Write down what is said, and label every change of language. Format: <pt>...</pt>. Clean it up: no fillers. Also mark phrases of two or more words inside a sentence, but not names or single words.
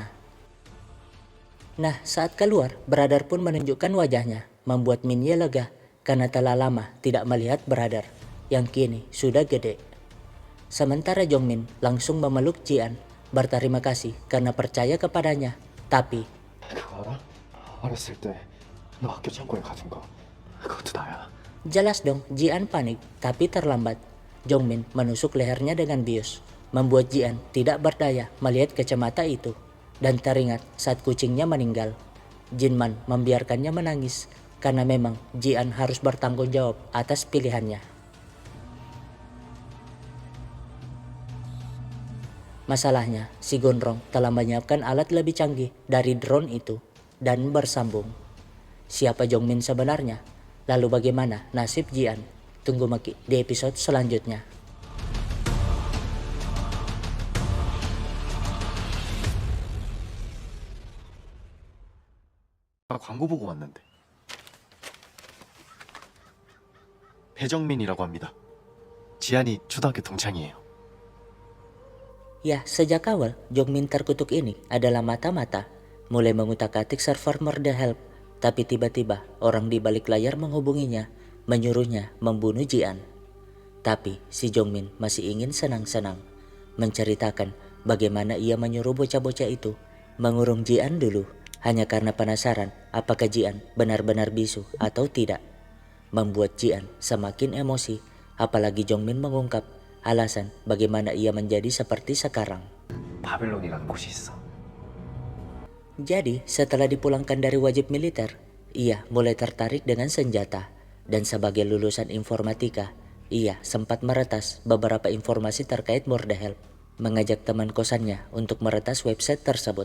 <id>Nah saat keluar, brother pun menunjukkan wajahnya, membuat Minye lega karena telah lama tidak melihat brother yang kini sudah gede. Sementara Jongmin langsung memeluk Jian, berterima kasih karena percaya kepadanya. Tapi</id> <ko>그거 알아? 어렸을 때 너 학교 창고에 가둔 거 그것도 나야.</ko> <id>jelas dong Jian panik, tapi terlambat. Jongmin menusuk lehernya dengan bius, membuat Jian tidak berdaya melihat kacamata itu. Dan teringat saat kucingnya meninggal, Jinman membiarkannya menangis karena memang Jian harus bertanggung jawab atas pilihannya. Masalahnya, si Gondrong telah menyiapkan alat lebih canggih dari drone itu dan bersambung. Siapa Jongmin sebenarnya? Lalu bagaimana nasib Jian? Tunggu Maki di episode selanjutnya.</id> <ko>광고 보고 왔는데. 배정민이라고 합니다. 지안이 초등학교 동창이에요.</ko> <id>Ya, sejak awal Jongmin terkutuk ini adalah mata-mata. Mulai mengutak-atik server Murder Help, tapi tiba-tiba orang di balik layar menghubunginya, menyuruhnya membunuh Jian. Tapi si Jongmin masih ingin senang-senang, menceritakan bagaimana ia menyuruh bocah-bocah itu mengurung Jian dulu, hanya karena penasaran apakah Jian benar-benar bisu atau tidak. Membuat Jian semakin emosi, apalagi Jongmin mengungkap alasan bagaimana ia menjadi seperti sekarang.</id> <ko>바벨론이라는 곳이 있어.</ko> <id>Jadi setelah dipulangkan dari wajib militer, ia mulai tertarik dengan senjata. Dan sebagai lulusan informatika, ia sempat meretas beberapa informasi terkait Murder Help. Mengajak teman kosannya untuk meretas website tersebut.</id>